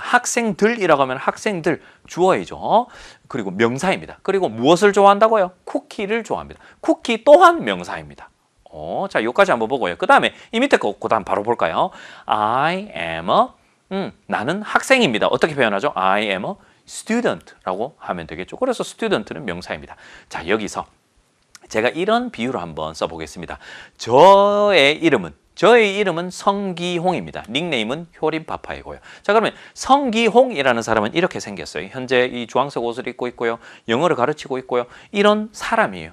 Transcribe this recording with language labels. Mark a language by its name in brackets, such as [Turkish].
[Korean] 학생들이라고 하면 학생들 주어이죠. 그리고 명사입니다. 그리고 무엇을 좋아한다고요? 쿠키를 좋아합니다. 쿠키 또한 명사입니다. 자, 여기까지 한번 보고요. 그 다음에 이 밑에 거 그 다음 바로 볼까요? I am 나는 학생입니다. 어떻게 표현하죠? [English] I am a student [Korean] 라고 하면 되겠죠. 그래서 student는 명사입니다. 자, 여기서 제가 이런 비유를 한번 써보겠습니다. 저의 이름은 성기홍입니다. 닉네임은 효림파파이고요. 자, 그러면 성기홍이라는 사람은 이렇게 생겼어요. 현재 이 주황색 옷을 입고 있고요. 영어를 가르치고 있고요. 이런 사람이에요.